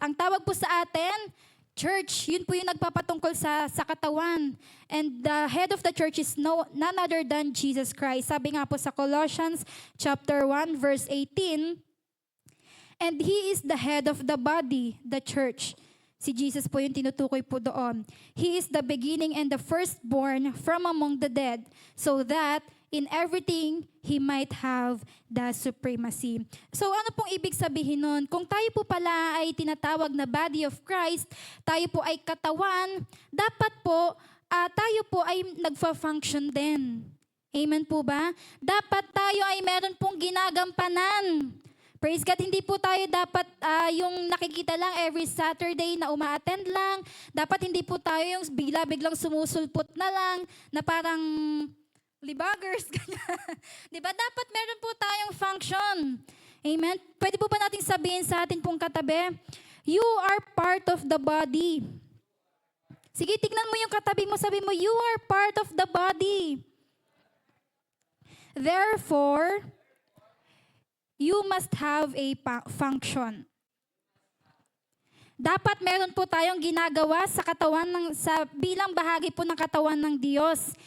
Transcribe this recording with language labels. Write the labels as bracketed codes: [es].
[tl] Ang tawag po sa atin, church, yun po yung nagpapatungkol sa katawan. [en] And the head of the church is none other than Jesus Christ. [tl] Sabi nga po sa [en] Colossians chapter 1 verse 18, and He is the head of the body, the church. [tl] Si Jesus po yung tinutukoy po doon. [en] He is the beginning and the firstborn from among the dead, so that in everything, He might have the supremacy. [tl] So ano pong ibig sabihin nun? Kung tayo po pala ay tinatawag na [en] body of Christ, [tl] tayo po ay katawan, dapat po tayo po ay nagfa-function din. Amen po ba? Dapat tayo ay meron pong ginagampanan. Praise God, hindi po tayo dapat yung nakikita lang every Saturday na uma-attend lang. Dapat hindi po tayo yung biglang sumusulpot na lang, na parang libagers. Diba? Dapat meron po tayong function. Amen? Pwede po ba natin sabihin sa atin pong katabi, [en] you are part of the body. [tl] Sige, tignan mo yung katabi mo, sabi mo, [en] you are part of the body. Therefore, you must have a function. [tl] Dapat meron po tayong ginagawa sa katawan bilang bahagi po ng katawan ng Diyos.